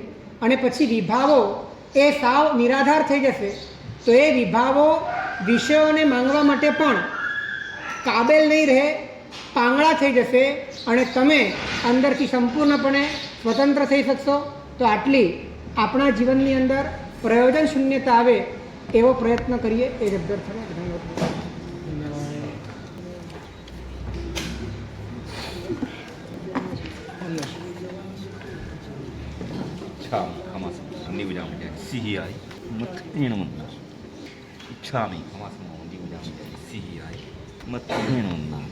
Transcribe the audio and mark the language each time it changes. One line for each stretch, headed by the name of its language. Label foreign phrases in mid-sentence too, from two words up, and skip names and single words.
Gujarati: અને પછી વિભાવો એ સાવ નિરાધાર થઈ જશે તો એ વિભાવો વિષયોને માંગવા માટે પણ કાબેલ નહીં રહે, પાંગળા થઈ જશે અને તમે અંદરથી સંપૂર્ણપણે સ્વતંત્ર થઈ શકશો. તો આટલી આપણા જીવનની અંદર પ્રયોજન શૂન્યતા આવે એવો પ્રયત્ન કરીએ. એ જ અભ્યર્થના. ધન્યવાદ.
Prakrit languages: इच्छामि हमासं निवजामि सिहियाय मत्तेन वन्दामि. इच्छामि हमासं निवजामि सिहियाय मत्तेन वन्दामि.